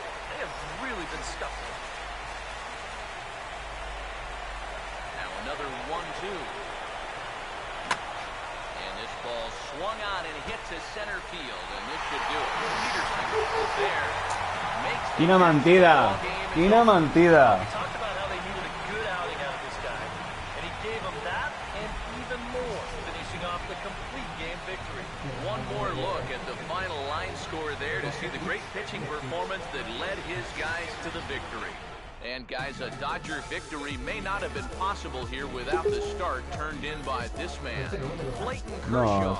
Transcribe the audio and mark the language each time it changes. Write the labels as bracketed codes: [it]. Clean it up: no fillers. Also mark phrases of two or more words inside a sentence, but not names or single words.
[en] They have really been stuck. Now another 1-2. And this ball swung on and hit to center field. And this should do it. Peterson is there. Makes [ca] Quina mentida. Quina mentida. [en] We talked about how they needed a good outing out of this guy. And he gave them that and even more, finishing off the complete game victory. One more look at the final line score there to see the great pitching performance that led his guys to the victory. And guys, a Dodger victory may not have been possible here without the start turned in by this man, Clayton Kershaw.